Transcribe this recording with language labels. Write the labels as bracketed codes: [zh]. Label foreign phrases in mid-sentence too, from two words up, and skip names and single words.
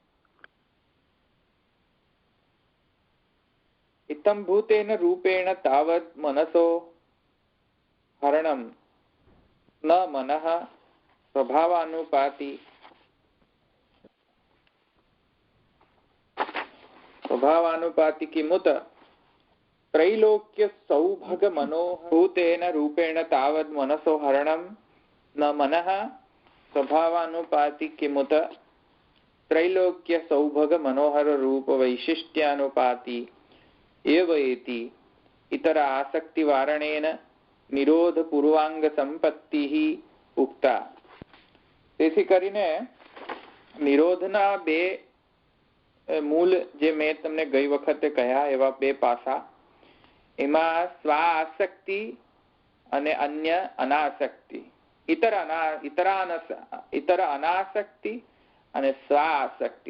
[sa] ઇત્થમ ભૂતેન રૂપેણ તાવત મનસો હરણમ ન મનઃ સ્વભાવાનુપાતિ સ્વભાવાનુપાતિ કિમુત त्रैलोक्य सौभग मनोभूतेन रूपेण तावद मनसो हरणम न मनः स्वभावानुपाति किमुत त्रैलोक्य सौभग मनोहर रूप वैशिष्ट्यानुपाति एवेति इतर आसक्ति वारणेन निरोध पूर्वांग संपत्ति उक्ता. [gu] તેથી કરીને નિરોધના બે મૂળ જે મેં તમને ગઈ વખતે કહ્યા એવા બે પાસા, એમાં સ્વાઆસક્તિ અને અન્ય અનાસક્તિ, ઇતર અનાસક્તિ અને સ્વાઆસક્તિ.